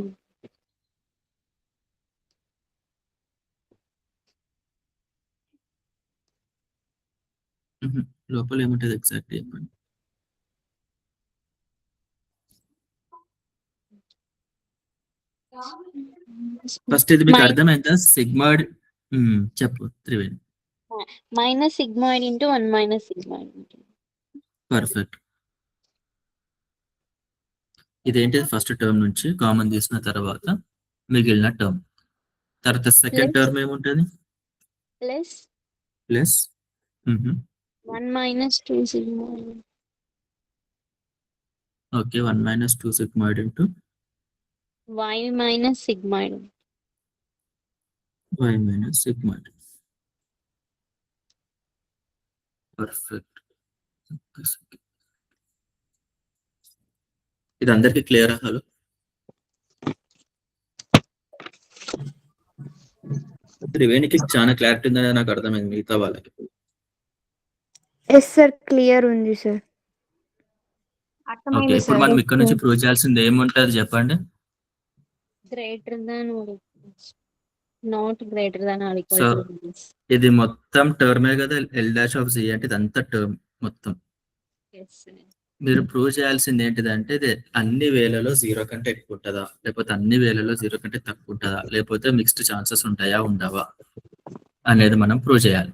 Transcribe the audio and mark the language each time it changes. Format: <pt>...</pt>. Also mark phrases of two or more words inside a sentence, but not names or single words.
<te>లోపల ఏముంటది ఎగ్జాక్ట్ చెప్పండి. ఫస్ట్ ఇది మీకు అర్థమైందా? సిగ్మాయిడ్ చెప్పు త్రివేణి.</te> <en>Minus sigmoid into 1 minus sigmoid.</en> <te>పర్ఫెక్ట్. ఇదేంటిది</te> <en>first term</en> <te>నుంచి కామన్ తీసిన తర్వాత మిగిలిన టర్మ్. తర్వాత సెకండ్ Plus. టర్మ్ ఏముంటది? Plus ప్లస్</te> <en>1 minus 2 sigmoid. ఓకే 1 minus 2 sigmoid into Y minus sigmoid. y minus sigmoid.</en> <te>పర్ఫెక్ట్. ఇది అందరికి క్లియర్? హలో, త్రివేణికి చాలా క్లారిటీ ఉందని నాకు అర్థమైంది, మిగతా వాళ్ళకి</te> <en>yes sir clear</en> <te>ఉంది సార్. ఓకే. అర్థమైంది ఇప్పుడు సార్. మనం ఇక్కడ నుంచి ప్రూవ్ చేయాల్సింది ఏముంటది చెప్పండి.</te> <en>Greater than or equals. Not greater than or equal So, to this.</en> <te>ఇది మొత్తం టర్మే కదా,</te> <en>L dash of G</en> <te>అంటే ఇదంతా టర్మ్ మొత్తం.</te> <en>Yes, sir.</en> <te>మీరు ప్రూవ్ చేయాల్సింది ఏంటిదంటే ఇది అన్ని వేలలో 0 కంటే ఎక్కువ ఉంటుందా, లేకపోతే అన్ని వేలలో 0 కంటే తక్కువ ఉంటుందా, లేకపోతే</te> <en>mixed chances</en> <te>ఉంటాయా ఉండవా అనేది మనం ప్రూవ్ చేయాలి.</te>